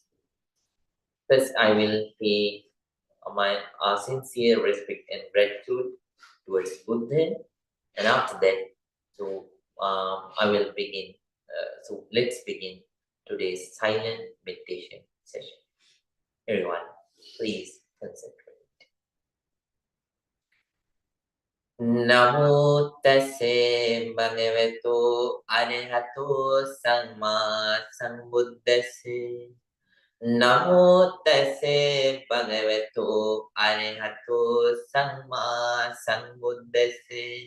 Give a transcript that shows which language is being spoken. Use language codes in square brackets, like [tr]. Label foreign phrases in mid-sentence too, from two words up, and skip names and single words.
[en] First, I will pay my sincere respect and gratitude towards Buddha, and after that, I will begin. So let's begin today's silent meditation session. Everyone, please concentrate. [pi] Namo tassa bhagavato arahato samma sambuddhassa. Namo tassa bhagavato arahato samma sambuddhassa.